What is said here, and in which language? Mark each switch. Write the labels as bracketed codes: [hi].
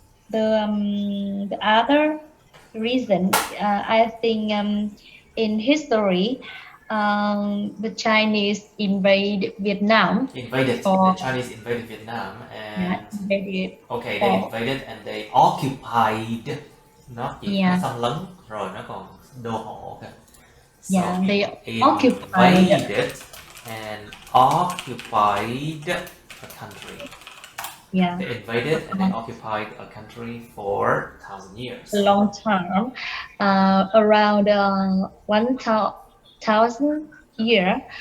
[en] The other reason, I think in history, the Chinese invaded Vietnam. The Chinese invaded Vietnam and they invaded and they occupied. [vi] Nó chỉ nó xâm lấn rồi nó còn đô hộ. [en] Okay. So they invaded and occupied a country. Yeah. They invaded and they occupied a country for 1,000 years. A long time, around 1,000 years.